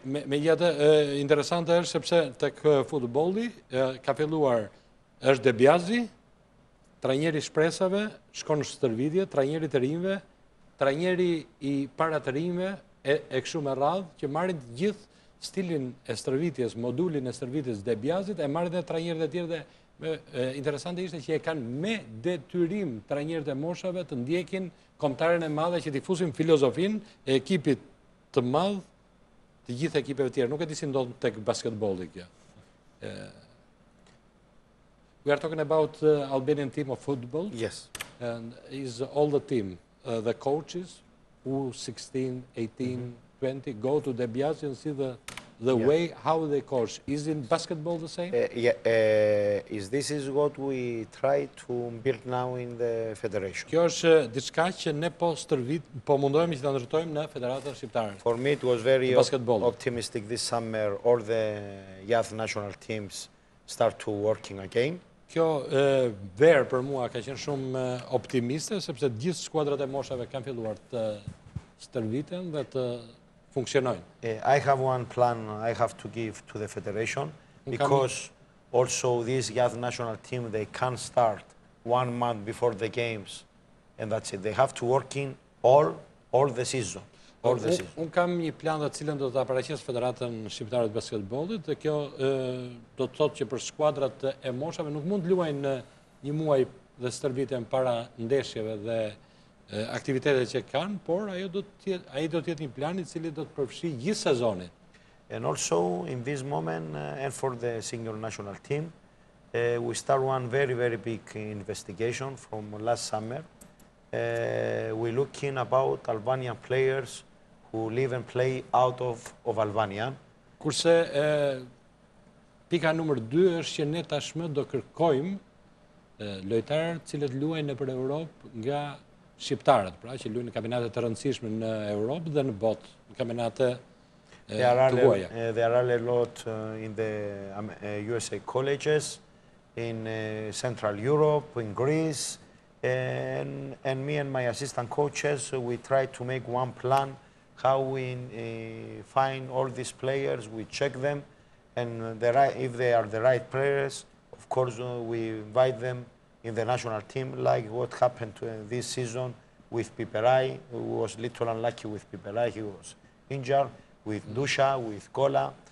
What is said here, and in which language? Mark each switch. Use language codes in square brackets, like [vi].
[sq] Megjithatë, interesante është sepse tek futbolli ka filluar është Debiazi, trajneri shpresave, shkon në stërvitje, trajneri të rinjve, trajneri i para të rinjve, e kështu me radhë, që marrin të gjithë stilin e stërvitjes, modulin e stërvitjes Debiazit, e marrin dhe trajnerët e tjerë dhe interesante ishte që e kanë me detyrim trajnerët e moshave të ndjekin kombëtaren e madhe që difusin filozofin e ekipit të madh të gjithë ekipeve tjera. Nuk e di si ndodh tek basketbolli kjo. [en] We are talking about Albanian team of football. Yes. And is all the team, the coaches, who 16, 18, 20, go to Debiazi and see the way how they coach. Is in basketball the same? This is what we try to build now in the federation. [sq] Kjo është diçka që ne po mundohemi që ta ndërtojmë në Federatën Shqiptare. [en] For me it was very optimistic this summer. All the youth national teams start to working again. [sq] Kjo verë për mua ka qenë shumë optimiste, sepse gjithë skuadrat e moshave kanë filluar të stërviten dhe të funksionojnë. [en] I have one plan I have to give to the federation, because also this youth national team, they can start 1 month before the games, and that's it. They have to work in all the season. [sq] Unë kam një plan të cilën do të paraqes Federatën Shqiptare të Basketbollit, dhe kjo do të thotë që për skuadrat e moshave nuk mund të luajnë në një muaj dhe stërviten para ndeshjeve dhe aktivitetet që kanë, por ai do të jetë një plan i cili do të përfshijë gjithë sezonin. [en] And also in this moment and for the senior national team, we start one very big investigation from last summer. We're looking about Albanian players who live and play out of Albania. [sq] Kurse pika numër 2 është që ne tashmë do kërkojmë lojtarë cilët luajnë nëpër Europë nga shqiptarët, pra që luajnë në kampionate të rëndësishme në Europë dhe në botë, në kampionate të huaja. [en] There are a lot in the USA colleges, in Central Europe, in Greece, and me and my assistant coaches, we try to make one plan how we find all these players, we check them, and if they are the right players, of course we invite them in the national team, like what happened this season with Piperai, who was little unlucky with Piperai, he was injured, with Dusha, with Kola.